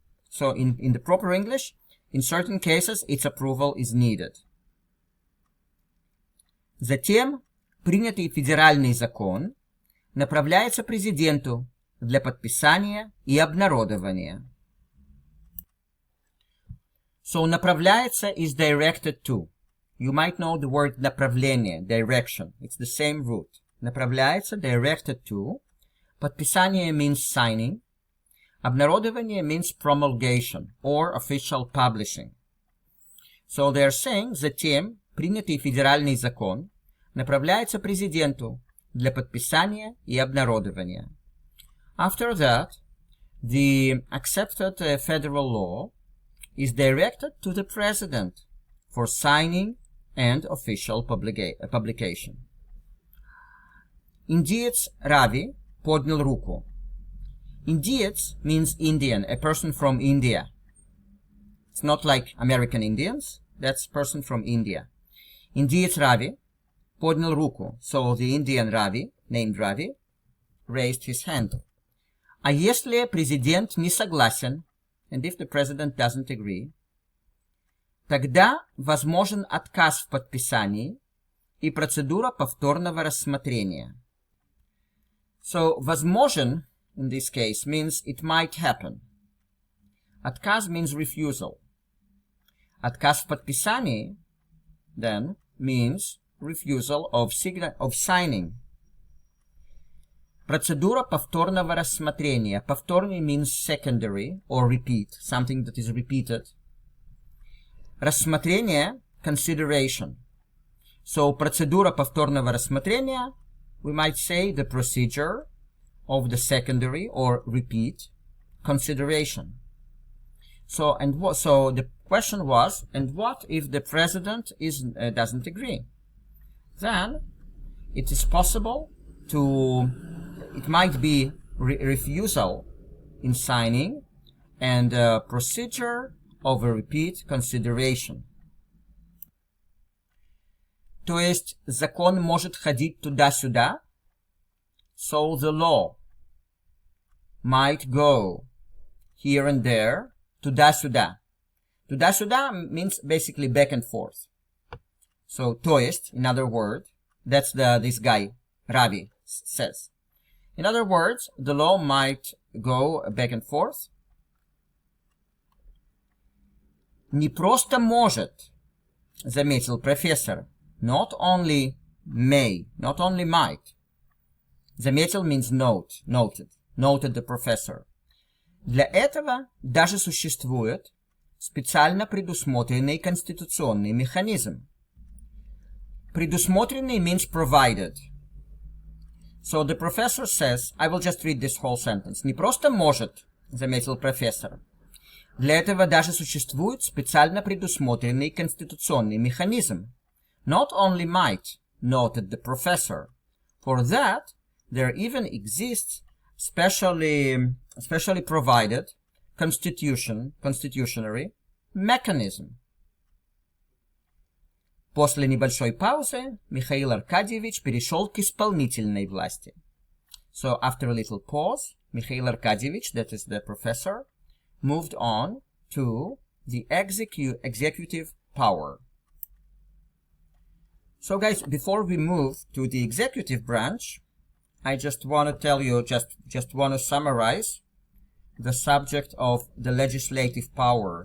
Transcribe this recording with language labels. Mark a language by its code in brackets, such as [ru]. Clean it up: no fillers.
[en] So, in the proper English, in certain cases, its approval is needed. [ru] Затем, принятый федеральный закон направляется президенту для подписания и обнародования. [en] So, направляется is directed to. You might know the word направление, direction. It's the same root. Направляется, directed to. Подписание means signing. Обнародование means promulgation or official publishing. So they're saying, [ru] затем принятый федеральный закон направляется президенту для подписания и обнародования. [en] After that, the accepted federal law is directed to the president for signing and official publication. [ru] Индиец Рави поднял руку. [en] Индиец means Indian, a person from India. It's not like American Indians, that's person from India. [ru] Индиец Рави поднял руку. [en] So the Indian Ravi, named Ravi, raised his hand. [ru] А если президент не согласен, [en] and if the president doesn't agree, [ru] тогда возможен отказ в подписании и процедура повторного рассмотрения. [en] So, возможен, in this case, means it might happen. Отказ means refusal. [ru] Отказ в подписании, [en] then, means refusal of signing. [ru] Процедура повторного рассмотрения. [en] Повторный means secondary or repeat, something that is repeated. Рассмотрение, consideration. So, [ru] процедура повторного рассмотрения, [en] we might say the procedure of the secondary or repeat consideration. So the question was, and what if the president doesn't agree? Then it is possible it might be refusal in signing and a procedure of a repeat consideration. [ru] То есть закон может ходить туда-сюда. [en] So the law might go here and there, туда-сюда. Туда-сюда means basically back and forth. So, то есть, in other words, that's this guy, Ravi, says. In other words, the law might go back and forth. [ru] Не просто может, заметил профессор. [en] Not only may, not only might. Заметил means noted the professor. [ru] Для этого даже существует специально предусмотренный конституционный механизм. [en] Предусмотренный means provided. So the professor says, I will just read this whole sentence. [ru] Не просто может, заметил профессор. Для этого даже существует специально предусмотренный конституционный механизм. [en] Not only might, noted the professor. For that, there even exists specially provided constitutionary mechanism. [ru] После небольшой паузы Михаил Аркадьевич перешел к исполнительной власти. [en] So after a little pause, Mikhail Arkadьевич, that is the professor, moved on to the executive power. So guys, before we move to the executive branch, I just want to tell you, just want to summarize the subject of the legislative power.